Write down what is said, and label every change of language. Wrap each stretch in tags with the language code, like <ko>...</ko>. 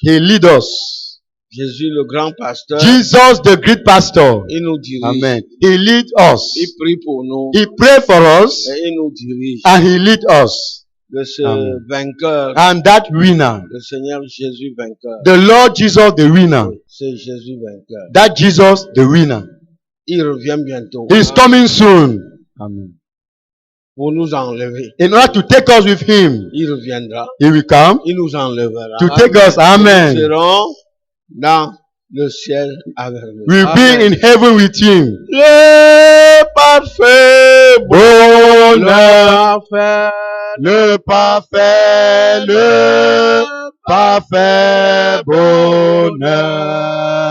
<en>He leads us.</en> <fr>Jésus, le grand pasteur,</fr> <en>Jesus, the great pastor.</en> <fr>il nous dirige.</fr> <en>Amen. He leads us.</en> <fr>Il prie pour nous.</fr> <en>He prays for us</en> <fr>Et il nous dirige.</fr> <en>and he leads us.</en> <fr>De ce</fr> <en>Amen.</en> <fr>vainqueur,</fr> <en>And that winner,</en> <fr>le Seigneur Jésus vainqueur.</fr> <en>the Lord Jesus, the winner.</en> <fr>C'est Jésus vainqueur.</fr> <en>That Jesus, the winner.</en> <fr>Il revient bientôt.</fr> <en>He's coming soon. Amen.</en> <fr>Pour nous enlever.</fr> <en>In order to take us with him,</en> <fr>Il reviendra.</fr> <en>he will come</en> <fr>Il nous enlèvera.</fr> <en>to take us.</en> <fr>Nous</fr> <en>Amen.</en> <fr>serons dans le ciel avec lui.</fr> <en>We'll Amen. be in heaven with him.</en> <fr>Le parfait Bonheur, le parfait bonheur.</fr>